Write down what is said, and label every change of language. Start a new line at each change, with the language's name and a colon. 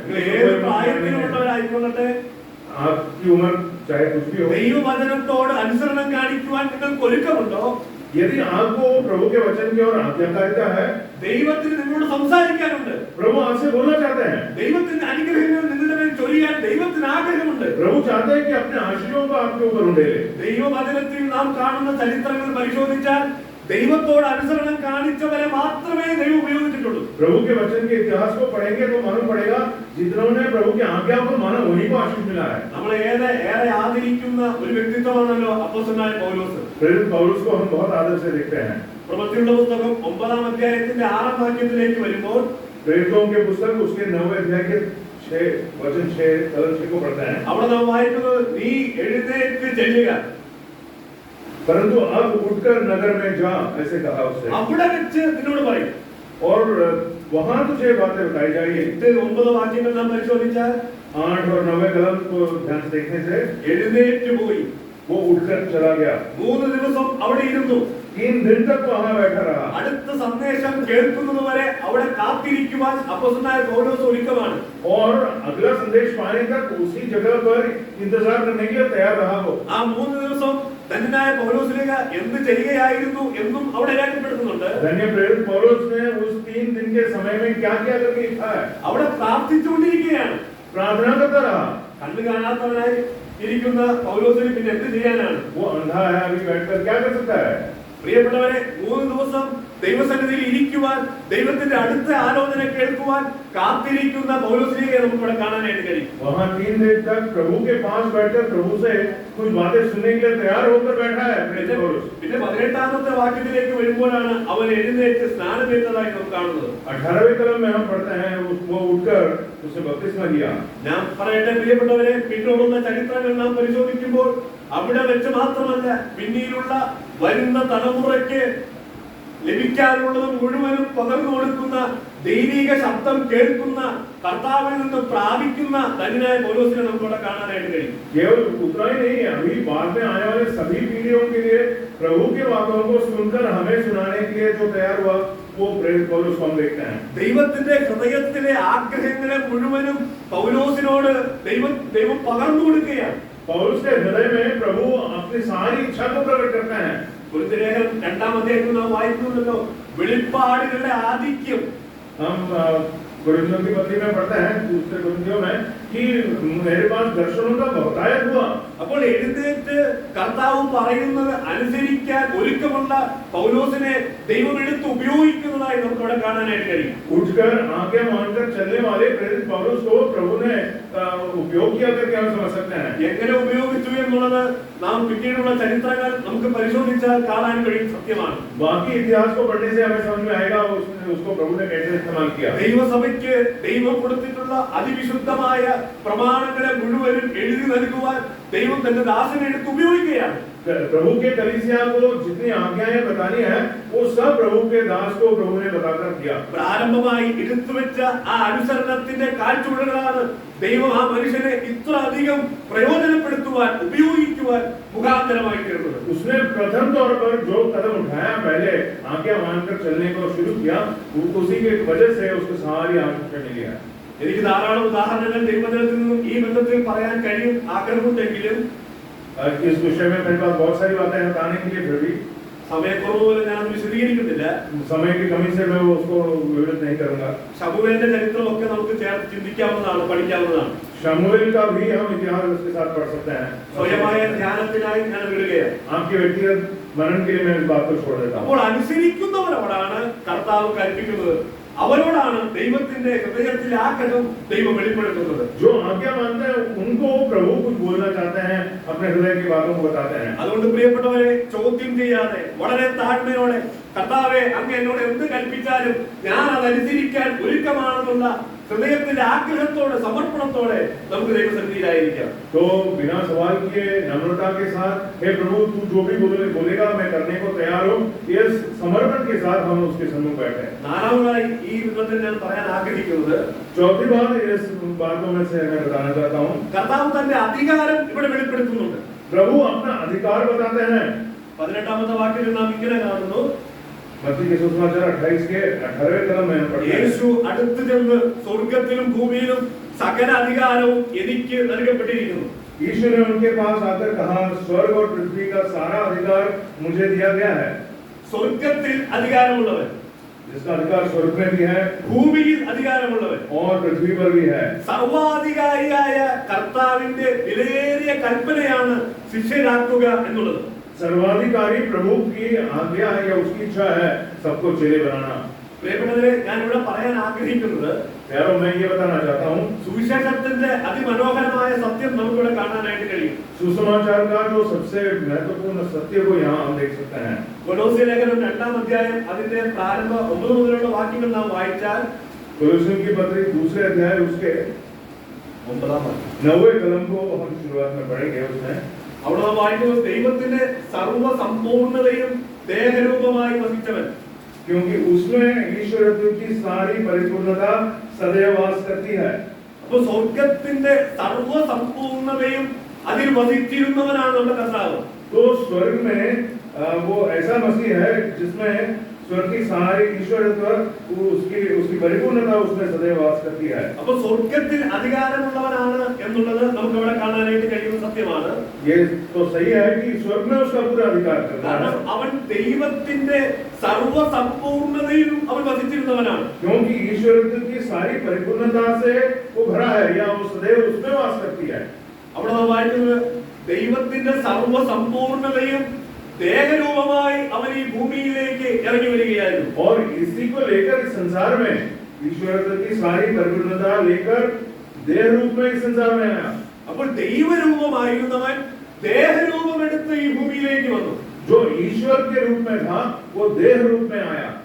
Malayalam: ഏത് പ്രായത്തിലുള്ളവരായിക്കൊള്ളട്ടെ,
Hindi: आपकी उम्र चाहे कुछ भी हो,
Malayalam: ദൈവവചനത്തോട് അനുസരണം കാണിക്കുവാൻ നിങ്ങൾക്ക് ഒരുക്കമുണ്ടോ?
Hindi: यदि आपको प्रभु के वचन की ओर आज्ञाकारिता है,
Malayalam: ദൈവത്തിന് നിങ്ങളോട് സംസാരിക്കാനുണ്ട്.
Hindi: प्रभु आपसे बोलना चाहते हैं.
Malayalam: ദൈവത്തിന്റെ അനുഗ്രഹങ്ങൾ നിങ്ങളുടെ മേൽ ചൊരിയാൻ ദൈവത്തിന് ആഗ്രഹമുണ്ട്.
Hindi: प्रभु चाहते हैं कि अपने आशीर्वादों को आपके ऊपर उंडेले.
Malayalam: ദൈവവചനത്തിൽ നാം കാണുന്ന ചരിത്രങ്ങൾ പരിശോധിച്ചാൽ ദൈവത്തോട് അനുസരണം കാണിച്ചവരെ മാത്രമേ ദൈവം ഉപയോഗിച്ചിട്ടുള്ളൂ.
Hindi: प्रभु के वचन के इतिहास को पढ़ेंगे तो मालूम पड़ेगा जिन्होंने प्रभु की आज्ञा को माना उन्हीं को आशीष मिला है.
Malayalam: നമ്മളെ ഏറെ ആദരിക്കുന്ന ഒരു വ്യക്തിത്വമാണല്ലോ അപ്പോസ്തലനായ പൗലോസ്.
Hindi: प्रेरित पौलुस को हम बहुत आदर से देखते हैं.
Malayalam: പ്രവൃത്തികളുടെ പുസ്തകം 9-ാം അധ്യായത്തിന്റെ 6-ാം വാക്യത്തിലേക്ക് വരുമ്പോൾ,
Hindi: प्रेरितों के पुस्तक उसके 9वें अध्याय के 6 वचन 6 को पढ़ते हैं.
Malayalam: അവിടെ നാം വായിക്കുന്നത്, നീ എഴുന്നേറ്റ് ചെല്ലുക,
Hindi: परंतु अब उठकर नगर में जा, ऐसे कहा उससे,
Malayalam: അവിടെ വെച്ച് നിന്നോട് പറയും.
Hindi: और वहां तुझे बातें बताई जाएगी.
Malayalam: 8-9 വാക്യങ്ങൾ നാം പരിശോധിച്ചാൽ
Hindi: 8 और 9 कलम को ध्यान से देखने से
Malayalam: എഴുന്നേറ്റ് പോയി
Hindi: वो उठकर चला गया.
Malayalam: 3 ദിവസം അവിടെ ഇരുന്നു.
Hindi: 3 दिन तक वहां बैठा रहा.
Malayalam: അടുത്ത സന്ദേശം കേൾക്കുന്നതുവരെ അവിടെ കാത്തിരിക്കുവാൻ അപ്പോസ്തലനായ പൗലോസ് ഒരുക്കമാണ്.
Hindi: और अगला संदेश पाने तक उसी जगह पर इंतजार करने के लिए तैयार रहा वो.
Malayalam: ആ 3 ദിവസം ധന്യനായ പൗലോസിലേക എന്ത് ചെയ്യുകയായിരുന്നു എന്നും അവിടെ രേഖപ്പെടുത്തുന്നുണ്ട്.
Hindi: धन्य प्रेरित पौलुस ने उस 3 दिन के समय में क्या किया करके लिखा है.
Malayalam: അവിടെ പ്രാർത്ഥിച്ചുകൊണ്ടിരിക്കുകയാണ്.
Hindi: प्रार्थना करता रहा.
Malayalam: കണ്ണു കാണാത്തവനായി ഇരിക്കുന്ന പൗലോസിന് പിന്നെ എന്ത് ചെയ്യാനാണ്?
Hindi: वो अंधा है, अभी बैठकर क्या कर सकता है.
Malayalam: പ്രിയപ്പെട്ടവരെ, 3 ദിവസം ദൈവസന്നിധിയിൽ ഇരിക്കുവാൻ, ദൈവത്തിന്റെ അടുത്ത ആലോചന കേൾക്കുവാൻ കാത്തിരിക്കുന്ന പൗലോസിനെ നമുക്ക് ഇവിടെ കാണാനായിട്ട് കഴിയും.
Hindi: वहां 3 दिन तक प्रभु के पास बैठकर प्रभु से कुछ बातें सुनने के लिए तैयार होकर बैठा है प्रेरित पौलुस.
Malayalam: പിന്നെ 18-ാമത്തെ വാക്യത്തിലേക്ക് വരുമ്പോഴാണ് അവൻ എഴുന്നേറ്റ് സ്നാനമേറ്റതായി നാം കാണുന്നത്.
Hindi: 18वें कलम में हम पढ़ते हैं वो उठकर उसे बपतिस्मा दिया.
Malayalam: ഞാൻ പറയട്ടെ പ്രിയപ്പെട്ടവരെ, പിന്നോടുള്ള ചരിത്രങ്ങൾ നാം പരിശോധിക്കുമ്പോൾ അവിടെ വെച്ച് മാത്രമല്ല, പിന്നീടുള്ള വരുന്ന തലമുറയ്ക്ക് ലഭിക്കാനുള്ളത് മുഴുവനും പകർന്നു കൊടുക്കുന്ന, ദൈവിക ശബ്ദം കേൾക്കുന്ന, കർത്താവിൽ നിന്ന് പ്രാപിക്കുന്ന ധന്യനായ പൗലോസിനെ നമുക്കിവിടെ കാണാനായിട്ട് കഴിയും.
Hindi: केवल उतना ही नहीं, अभी बाद में आने वाले सभी पीढ़ियों के लिए प्रभु के बातों को सुनकर हमें सुनाने के लिए जो तैयार हुआ वो प्रेरित पौलुस को हम देखते हैं.
Malayalam: ദൈവത്തിന്റെ ഹൃദയത്തിലെ ആഗ്രഹങ്ങളെ മുഴുവനും പൗലോസിനോട് ദൈവം പകർന്നു കൊടുക്കുകയാണ്.
Hindi: पौलुस के हृदय में प्रभु अपनी सारी इच्छा को प्रकट करते हैं.
Malayalam: കൊരിന്ത്യലേഖനം 2-ാം അധ്യായത്തിൽ നാം വായിക്കുന്നുണ്ടല്ലോ, വെളിപ്പാടുകളുടെ ആധിക്യം.
Hindi: हम कोरिन्थियों की पत्री में पढ़ते हैं, दूसरे कोरिन्थियों में, कि मेरे पास दर्शनों का बहुतायत हुआ.
Malayalam: അപ്പോൾ എഴുന്നേറ്റ് കർത്താവ് പറയുന്നത് അനുസരിക്കാൻ ഒരുക്കമുള്ള പൗലോസിനെ ദൈവം എടുത്ത് ഉപയോഗിക്കുന്നതായി നമുക്ക് ഇവിടെ കാണാനായിട്ട് കഴിയും.
Hindi: उठकर आज्ञा मानकर चलने वाले प्रेरित पौलुस को प्रभु ने उपयोग किया करके हम समझ सकते हैं.
Malayalam: എങ്ങനെ ഉപയോഗിച്ചു എന്നുള്ളത് നാം പിന്നീടുള്ള ചരിത്രങ്ങൾ നമുക്ക് പരിശോധിച്ചാൽ കാണാൻ കഴിയും. സത്യമാണ്.
Hindi: बाकी इतिहास को पढ़ने से हमें समझ में आएगा उसको प्रभु ने कैसे इस्तेमाल किया.
Malayalam: ദൈവസഭയ്ക്ക് ദൈവം കൊടുത്തിട്ടുള്ള അതിവിശുദ്ധമായ പ്രമാണങ്ങളെ മുഴുവനും എഴുതി നൽകുവാൻ ദൈവം തന്റെ ദാസനെ എടുത്ത് ഉപയോഗിക്കുകയാണ്.
Hindi: प्रभु के कलीसिया को जितनी आज्ञाएं बतानी है वो सब प्रभु के दास को प्रभु ने बताकर किया.
Malayalam: പ്രാരംഭമായി എടുത്തുവെച്ച ആ അനുസരണത്തിന്റെ കാഴ്ചപ്പാടുകളാണ് ദൈവം ആ മനുഷ്യനെ ഇത്ര അധികം പ്രയോജനപ്പെടുത്തുവാൻ, ഉപയോഗിക്കുവാൻ മുഖാന്തരമായി തീർന്നത്.
Hindi: उसने प्रथम तौर पर जो कदम उठाया, पहले आज्ञा मानकर चलने को शुरू किया, उसी की वजह से उसको सारी आशीष मिली है.
Malayalam: എനിക്ക് ധാരാളം ഉദാഹരണങ്ങൾ ദൈവവചനത്തിൽ നിന്നും ഈ ബന്ധത്തിൽ പറയാൻ കഴിയും ആഗ്രഹമുണ്ടെങ്കിലും
Hindi: इस विषय में मेरे पास बहुत सारी बातें बताने के लिए, फिर भी
Malayalam: സമയക്കുറവ് പോലെ ഞാൻ അത് വിശദീകരിക്കുന്നില്ല.
Hindi: समय की कमी से मैं उसको विवरित नहीं करूंगा.
Malayalam: ശമൂവേലിന്റെ ചരിത്രമൊക്കെ നമുക്ക് ചേർത്ത് ചിന്തിക്കാവുന്നതാണ്, പഠിക്കാവുന്നതാണ്.
Hindi: शमूएल का भी हम इतिहास उसके साथ पढ़ सकते हैं.
Malayalam: സ്വയമായ ധ്യാനത്തിനായി ഞാൻ വിടുകയാണ്.
Hindi: आपके व्यक्तिगत मनन के लिए मैं इस बात को छोड़ देता हूँ.
Malayalam: അപ്പോൾ അനുസരിക്കുന്നവരോടാണ് കർത്താവ് കൽപ്പിക്കുന്നത്. അവരോടാണ് ദൈവത്തിന്റെ ഹൃദയത്തിലെ ആഗ്രഹം ദൈവം വെളിപ്പെടുത്തുന്നത്.
Hindi: जो आज्ञा मानते हैं उनको प्रभु कुछ बोलना चाहते हैं, अपने हृदय की बातों को बताते हैं.
Malayalam: അതുകൊണ്ട് പ്രിയപ്പെട്ടവരെ, ചോദ്യം ചെയ്യാതെ വളരെ താഴ്മയോടെ കർത്താവേ അങ്ങ് എന്നോട് എന്ത് കൽപ്പിച്ചാലും ഞാൻ അതനുസരിക്കാൻ ഒരുക്കമാണെന്നുള്ള ഹൃദയത്തിന്റെ ആഗ്രഹത്തോടെ സമർപ്പണത്തോടെ നമുക്ക് ദൈവസന്നിധിയിലായിരിക്കാം.
Hindi: तो बिना सवाल किए नम्रता के साथ, हे प्रभु तू जो भी बोलेगा मैं करने को तैयार हूँ, इस समर्पण के साथ हम उसके सम्मुख बैठे.
Malayalam: നാലാമതായി ഈ വിധത്തിൽ ഞാൻ പറയാൻ ആഗ്രഹിക്കുന്നത്,
Hindi: चौथी बात इस बातों में से मैं बताना चाहता हूँ,
Malayalam: കർത്താവ് തന്റെ അധികാരം ഇവിടെ വെളിപ്പെടുത്തുന്നുണ്ട്.
Hindi: प्रभु अपना अधिकार बताते हैं.
Malayalam: 18ാമത്തെ വാക്യത്തിൽ നാം ഇങ്ങനെ കാണുന്നു,
Hindi: मत्ती के सुसमाचार 28 के 18वें कलम में हम पढ़ते हैं,
Malayalam: യേശു അടുത്ത് ചെന്ന് സ്വർഗ്ഗത്തിലും ഭൂമിയിലും സകല അധികാരവും എനിക്ക് നൽകപ്പെട്ടിരിക്കുന്നു.
Hindi: यीशु ने उनके पास आकर कहा, स्वर्ग और पृथ्वी का सारा अधिकार मुझे दिया गया है.
Malayalam: സ്വർഗ്ഗത്തിൽ അധികാരമുള്ളവൻ,
Hindi: जिसका अधिकार स्वर्ग में भी है
Malayalam: ഭൂമിയിൽ അധികാരമുള്ളവൻ,
Hindi: और पृथ्वी पर भी है.
Malayalam: സർവാധികാരിയായ കർത്താവിന്റെ വിലയേറിയ കൽപ്പനയാണ് ശിഷ്യരാക്കുക എന്നുള്ളത്.
Hindi: सर्वाधिकारी प्रभु की आज्ञा है या उसकी इच्छा है सबको चेले बनाना.
Malayalam: പ്രിയപ്പെട്ടവരെ, ഞാൻ ഇവിടെ പറയാൻ ആഗ്രഹിക്കുന്നത്,
Hindi: यारों मैं ये बताना चाहता हूँ,
Malayalam: സുവിശേഷത്തിന്റെ അതിമനോഹരമായ സത്യം നമുക്കിവിടെ കാണാനായിട്ട് കഴിയും.
Hindi: सुसमाचार का जो सबसे महत्वपूर्ण सत्य को यहाँ हम देख सकते हैं.
Malayalam: കൊലോസ്യ ലേഖനം 2-ാം അധ്യായം അതിന്റെ പ്രാരംഭ 9 മുതലുള്ള വാക്യങ്ങൾ നാം വായിച്ചാൽ,
Hindi: कोलोसियों की पत्री 2 अध्याय उसके
Malayalam: 9-ാം വാക്യം
Hindi: 9वें कलम को हम शुरुआत में पढ़ेंगे. उसमें
Malayalam: അവിടെ നാം വായിക്കുന്നത്, ദൈവത്തിന്റെ സർവ്വസമ്പൂർണ്ണതയും ദേഹരൂപമായി വസിച്ചവൻ,
Hindi: क्योंकि उसमें ईश्वरत्व की सारी परिपूर्णता सदैव वास करती है.
Malayalam: അപ്പൊ സ്വർഗത്തിന്റെ സർവ്വസമ്പൂർണ്ണതയും അതിൽ വസിച്ചിരുന്നവനാണ് നമ്മുടെ കർത്താവ്.
Hindi: तो स्वर्ग में वो ऐसा मसीह है जिसमें स्वर्ग की सारी ईश्वरत्व उसकी परिपूर्णता उसमें सदैव वास करती है.
Malayalam: അപ്പൊ സ്വർഗത്തിൽ അധികാരമുള്ളവനാണ് എന്നുള്ളത് നമുക്ക് ഇവിടെ കാണാനായിട്ട് കഴിയുന്ന സത്യമാണ്.
Hindi: ये तो सही है कि स्वर्ग में उसका पूरा अधिकार करता है,
Malayalam: കാരണം അവൻ ദൈവത്തിന്റെ സർവ്വസമ്പൂർണ്ണതയിലും അവൻ വസിച്ചിരുന്നവനാണ്.
Hindi: क्योंकि ईश्वरत्व की सारी परिपूर्णता से वो भरा है या वो सदैव उसमें वास करती है.
Malayalam: അവിടെ നാം വായിക്കുന്നത്, ദൈവത്തിന്റെ സർവ്വസമ്പൂർണ്ണതയും ദേഹരൂപമായി അവൻ ഈ ഭൂമിയിലേക്ക് ഇറങ്ങി വരികയായിരുന്നു.
Hindi: और इसी को लेकर इस संसार में ईश्वरत्व की सारी परिपूर्णता लेकर देह रूप में इस संसार में आया.
Malayalam: അപ്പോൾ ദൈവരൂപമായിരുന്നവൻ ദേഹരൂപമെടുത്ത് ഈ ഭൂമിയിലേക്ക് വന്നു.
Hindi: जो ईश्वर के रूप में था वो देह रूप में आया.